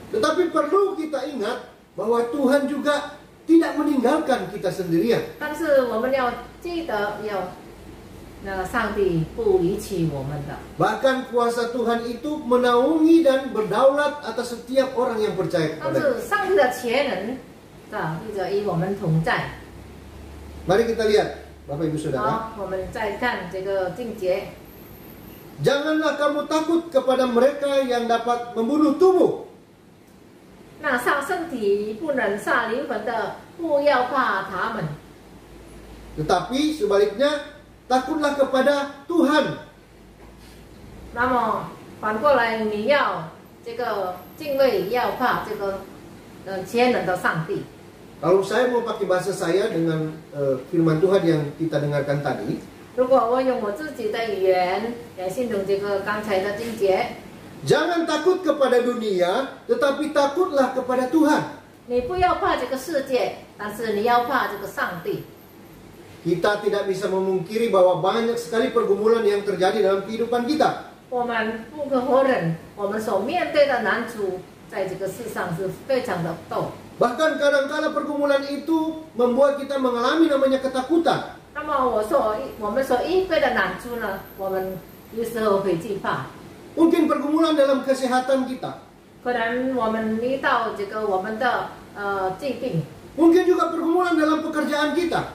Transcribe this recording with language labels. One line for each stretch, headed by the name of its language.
Indonesian: Tetapi perlu kita ingat bahwa Tuhan juga tidak meninggalkan kita sendirian.
Chinese: 但是我们要记得上帝不离弃我们的。
Indonesian: Bahkan kuasa Tuhan itu menaungi dan berdaulat atas setiap orang yang percaya
Chinese: 但
Indonesian: kepada-Nya.
Chinese: 是上帝的全能一直与我们同在。
Indonesian: Mari kita lihat, Bapak Ibu Saudara.
Chinese: 好，我们再看这个经节。
Indonesian: Janganlah kamu takut kepada mereka yang dapat membunuh tubuh.
Chinese: 那杀身体不能杀灵魂的，不要怕他们。
Indonesian: Tetapi sebaliknya, takutlah kepada Tuhan.
Chinese: 那么反过来，你要这个敬畏，要怕这个全能的上帝。
Indonesian: Kalau saya mau pakai bahasa saya dengan firman Tuhan yang kita dengarkan tadi,
Chinese: 如果我用我自己的语言来形容这个刚才的经节，
Indonesian: jangan takut kepada dunia, tetapi takutlah kepada Tuhan.
Chinese: 你不要怕这个世界，但是你要怕这个上帝。
Indonesian: Kita tidak bisa memungkiri bahwa banyak sekali pergumulan yang terjadi dalam kehidupan kita.
Chinese: 我们不可否认，我们所面对的难处，在这个世上是非常的多。
Indonesian: Bahkan kadang-kala pergumulan itu membuat kita mengalami namanya ketakutan.
Chinese: 那么我们所应对的难处呢，我们有时候会惧怕。
Indonesian: Mungkin pergumulan dalam kesehatan kita.
Chinese: 可能我们遇到这个我们的疾病，
Indonesian: Mungkin juga pergumulan dalam pekerjaan kita.